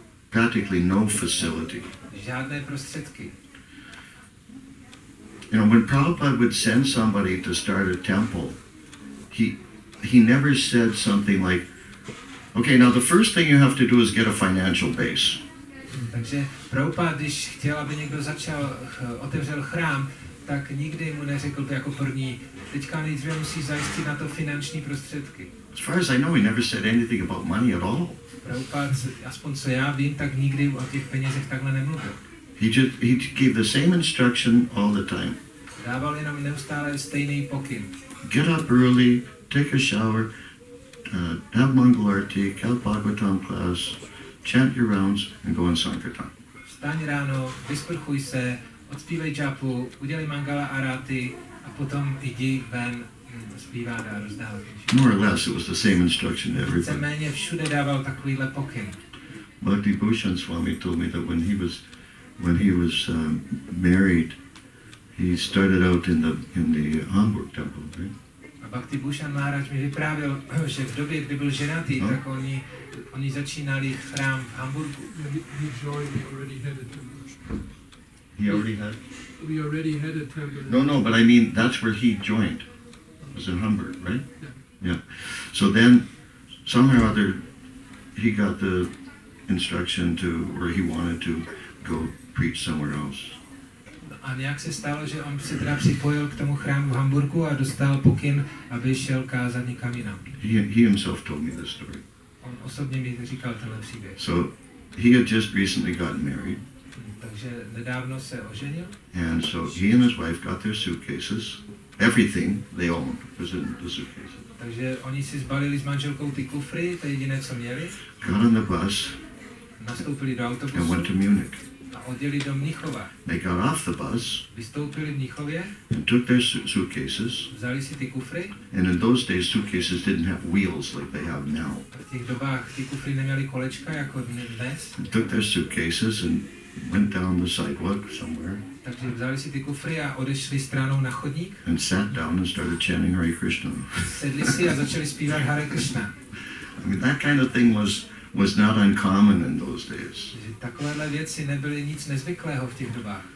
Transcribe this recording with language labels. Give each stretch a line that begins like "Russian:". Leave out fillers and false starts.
English: Practically no facility.
Czech: Žádné prostředky.
English: When Prabhupada would send somebody to start a temple, he never said something like, okay, now the first thing you have to do is get a financial base.
Czech: Takže Prabhupada, když chtěl, aby někdo otevřel chrám, tak nikdy mu neřekl jako první, teďka nejdříve musí zajistit na to finanční prostředky.
English: As far as I know, he never said anything about money at all.
Czech: Prabhupada, aspoň co já vím, tak nikdy o těch penězech takhle nemluvil.
English: He gave the same instruction all the time.
Czech: Dával jenom neustále stejný pokyn.
English: Get up early, take a shower, have Mangalarti, have Bhagavatam class, chant your rounds, and go on Sankirtan.
Czech: Vstaň ráno, vysprchuj se, odspívej džapu, udělej mangala arati a potom jdi ven zpívat a rozdávat.
English: More or less, it was the same instruction to everybody.
Czech: Víceméně všude dával takovýhle pokyn.
English: Bhakti Bhushan Swami told me that when he was married, he started out in the Hamburg temple, right?
Czech: A Bhakti Bhushan Maharaj mi vyprávěl, že v době, kdy byl ženatý, tak oni začínali chrám v Hamburgu.
English: He joined, we already had a temple. He already had? We already had a temple. No, but I mean, that's where he joined. It was in Hamburg, right? Yeah. So then, somehow or other, he got the instruction where he wanted to go preach somewhere else.
Czech: A nějak se stalo, že on se teda připojil k tomu chrámu v Hamburgu a dostal pokyn, aby šel kázat někam jinam.
English: He himself told me this story.
Czech: On osobně mi říkal tenhle příběh.
English: So he had just recently gotten married.
Czech: Takže nedávno se oženil.
English: And so he and his wife got their suitcases. Everything they owned was in the suitcases.
Czech: Takže oni si zbalili s manželkou ty kufry, to je jediné, co měli.
English: Got on the bus
Czech: Nastoupili do
English: and went
Czech: autobusu
English: to Munich.
Czech: a odjeli do Mnichova.
English: They got off the bus
Czech: Vystoupili v Mnichově,
English: and took their suitcases.
Czech: vzali si ty kufry.
English: And in those days, suitcases didn't have wheels like they have now.
Czech: V těch dobách ty kufry neměly kolečka jako dnes.
English: They took their suitcases and went down the sidewalk somewhere
Czech: Takže vzali si ty kufry a odešli stranou na chodník.
English: and sat down and started chanting Hare Krishna.
Czech: Sedli si a začali zpívat Hare Krishna.
English: I mean, that kind of thing was not uncommon in those days.
Czech: Takže takovéhle věci nebyly nic nezvyklého v těch dobách.